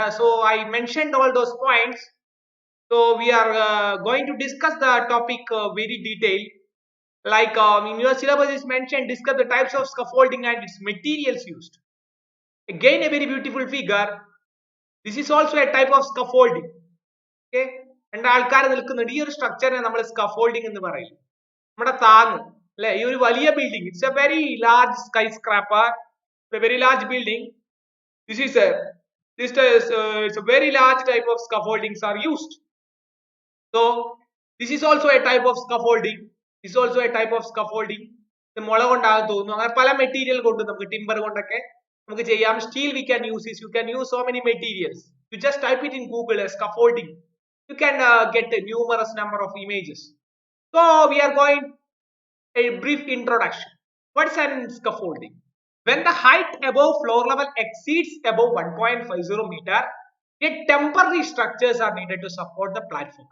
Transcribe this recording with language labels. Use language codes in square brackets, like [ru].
[en] So I mentioned all those points. So we are going to discuss the topic very detailed. Like in your syllabus is mentioned, discuss the types of scaffolding and its materials used. Again, a very beautiful figure. This is also a type of scaffolding. Okay. [ml] And ആൾക്കാർ നിൽക്കുന്നുണ്ട് ഈ ഒരു സ്ട്രക്ചറിനെ നമ്മൾ scaffolding എന്ന് പറയും. നമ്മുടെ താങ്ങ് അല്ലെ, ഈ ഒരു വലിയ building, [en] It's a very large skyscraper, a very large building. This is a it's a very large type of scaffoldings are used. So this is also a type of scaffolding. This is also a type of scaffolding. [ml] മുള കൊണ്ടാകും തോന്നുന്നു, അങ്ങനെ പല material കൊണ്ട് നമുക്ക് timber കൊണ്ടൊക്കെ നമുക്ക് ചെയ്യാം. [en] Steel we can use this. You can use so many materials. You just type it in Google as scaffolding. You can get a numerous number of images. So we are going a brief introduction. What's an scaffolding? When the height above floor level exceeds above 1.50 meter, a temporary structures are needed to support the platform.